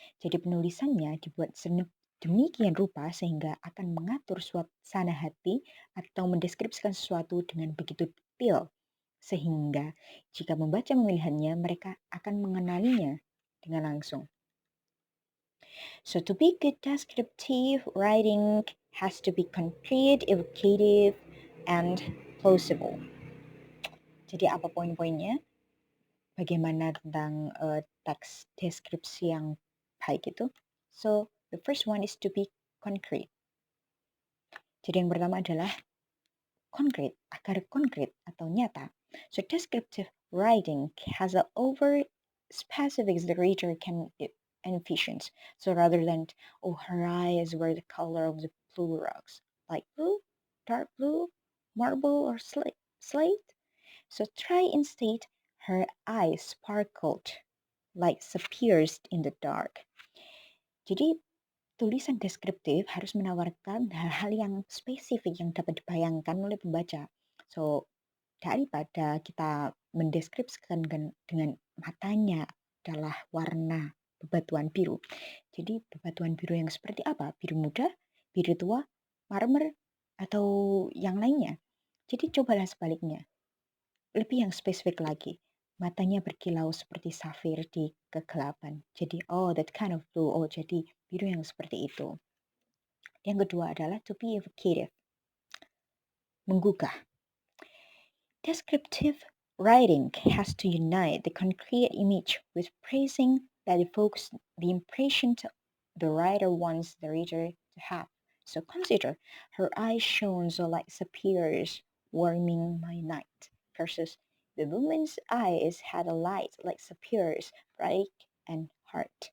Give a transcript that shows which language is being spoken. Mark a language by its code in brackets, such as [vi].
[id] Jadi penulisannya dibuat demikian rupa sehingga akan mengatur suasana hati atau mendeskripsikan sesuatu dengan begitu detail sehingga jika membaca memilihannya mereka akan mengenalinya dengan langsung. [en] So to be good descriptive writing has to be concrete, evocative, and plausible. [id] Jadi apa poin-poinnya? Bagaimana tentang teks deskripsi yang baik itu? [en] So the first one is to be concrete. [id] Jadi yang pertama adalah konkret, agar konkret atau nyata. [en] So descriptive writing has an over specifics the reader can envision. So rather than, oh, her eyes were the color of the blue rocks, like blue, dark blue, marble, or slate. So try instead, her eyes sparkled like sapphires in the dark. [id] Jadi tulisan deskriptif harus menawarkan hal-hal yang spesifik yang dapat dibayangkan oleh pembaca. So, daripada kita mendeskripsikan dengan matanya adalah warna bebatuan biru. Jadi bebatuan biru yang seperti apa? Biru muda, biru tua, marmer, atau yang lainnya. Jadi cobalah sebaliknya. Lebih yang spesifik lagi. Matanya berkilau seperti safir di kegelapan. Jadi, [en] oh, that kind of blue. [id] Oh, jadi biru yang seperti itu. Yang kedua adalah [en] to be evocative. [id] Menggugah. [en] Descriptive writing has to unite the concrete image with phrasing that evokes the impression the writer wants the reader to have. So consider, her eyes shone so like sapphires warming my night, versus the woman's eyes had a light like sapphires, bright and hard.